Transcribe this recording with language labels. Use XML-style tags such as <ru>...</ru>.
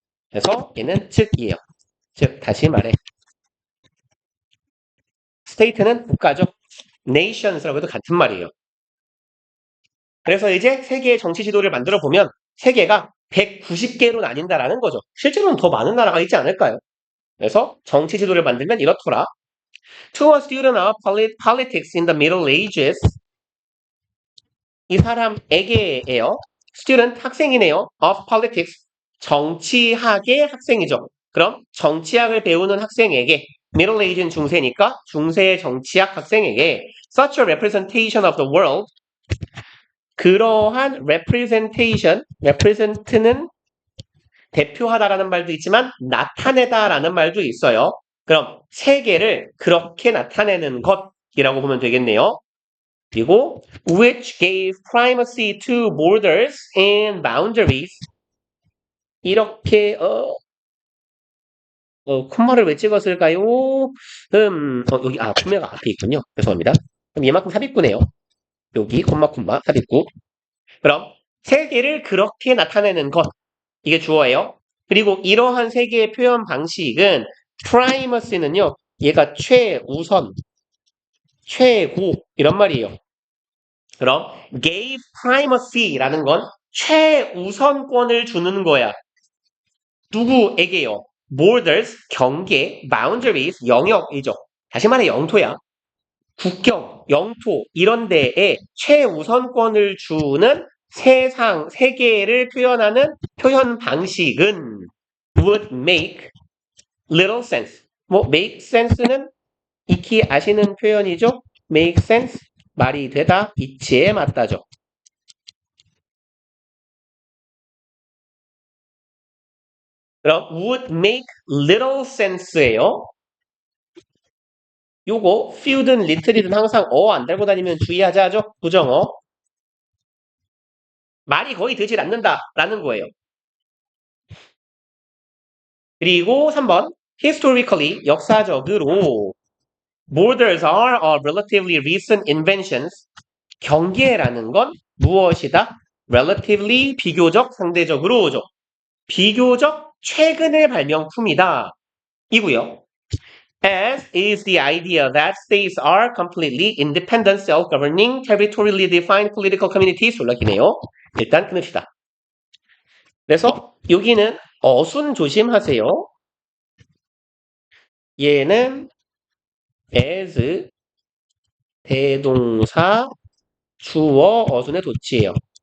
<ko>그래서 얘는 즉이에요. 즉 다시 말해 state는 국가죠. nations라고 해도 같은 말이에요. 그래서 이제 세계의 정치 지도를 만들어 보면 세계가 190개로 나뉜다라는 거죠. 실제로는 더 많은 나라가 있지 않을까요? 그래서 정치 지도를 만들면 이렇더라.</ko> <en>To a student of politics in the Middle Ages.</en> <ko>이 사람에게예요. student 학생이네요. of politics 정치학의 학생이죠. 그럼 정치학을 배우는 학생에게 Middle Age는 중세니까 중세의 정치학 학생에게</ko> <en>such a representation of the world</en> <ko>그러한 represent는 대표하다라는 말도 있지만 나타내다라는 말도 있어요. 그럼 세계를 그렇게 나타내는 것이라고 보면 되겠네요. 그리고</ko> <en>which gave primacy to borders and boundaries</en> <ko>이렇게 콤마를 왜 찍었을까요? 여기 콤마가 앞에 있군요. 죄송합니다. 그럼 얘만큼 삽입구네요. 여기 콤마 삽입구. 그럼 세계를 그렇게 나타내는 것 이게 주어예요. 그리고 이러한 세계의 표현 방식은 primacy는요. 얘가 최우선, 최고 이런 말이에요. 그럼 gave primacy라는 건 최우선권을 주는 거야. 누구에게요? borders, 경계, boundaries, 영역이죠. 다시 말해 영토야. 국경, 영토 이런 데에 최우선권을 주는 세계를 표현하는 표현 방식은</ko> <en>would make little sense.</en> <ko>make sense는 익히 아시는 표현이죠. make sense, 말이 되다, 이치에 맞다죠. 그럼</ko> <en>would make little sense</en> <ko>예요. 요거 few든 little이든 항상 안 달고 다니면 주의하자죠. 부정어. 말이 거의 되질 않는다라는 거예요. 그리고 3번</ko> <en>historically</en> <ko>역사적으로</ko> <en>borders are a relatively recent inventions.</en> <ko>경계라는 건 무엇이다? relatively 비교적 상대적으로죠. 비교적 최근의 발명품이다. 이고요.</ko> <en>As is the idea that states are completely independent, self-governing, territorially defined political communities.</en> <ko>졸라기네요. 일단 끊읍시다. 그래서 여기는 어순 조심하세요. 얘는 as 대동사 주어 어순의 도치예요.</ko>